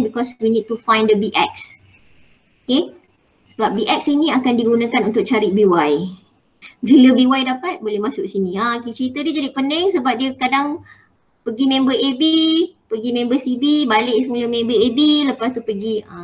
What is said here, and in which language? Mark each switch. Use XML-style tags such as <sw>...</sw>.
<en>Because we need to find the BX.</en> <ms>Okay, sebab BX ini akan digunakan untuk cari BY. Bila BY dapat, boleh masuk sini. Cerita dia jadi pening sebab dia kadang pergi member AB, pergi member CB, balik semula member AB, lepas tu pergi.</ms>